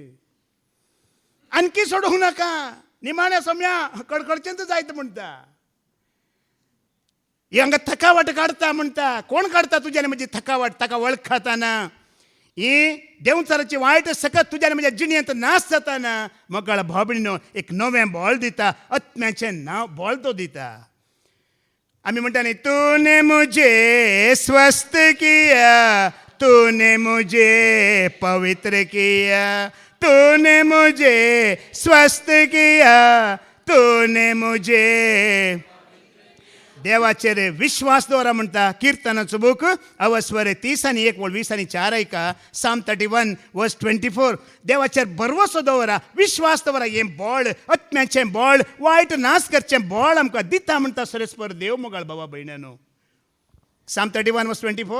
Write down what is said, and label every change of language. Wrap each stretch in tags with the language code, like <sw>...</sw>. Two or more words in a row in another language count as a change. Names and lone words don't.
<kok>आणकी सोडूंक नाका निमाण्या सोम्या कडकडचेंच जायत म्हणटा हांगा थकावट काडटा म्हणटा कोण काडटा तुज्यान म्हणजे थकावट ताका वळखताना ही देवचाराची वायट सकत तुज्यान म्हणजे जिणयेंत नाश जाताना म्हाका भाव भयणीनो एक नवें बॉल दिता आत्म्याचें नांव बॉल तो दिता आमी म्हणटा न्ही</kok> <hi>तूने मुझे स्वस्थ किया तूने मुझे पवित्र किया तूने मुझे स्वस्थ किया तूने मुझे</hi> <kok>देवाचेर विश्वास दवरा म्हणटा किर्तनाचो बूक अवस्वर 30 आनी 1 20 आनी 4 ऐका साम 31 वर्स 24 देवाचेर भरवसो दवरा विश्वास दवरा हें बळ आत्म्याचें बळ वायट नाश करचें बळ आमकां दिता म्हणटा सरस्पर देव मोगाळ बाबा भयणानो साम 31 वर्स 24</kok>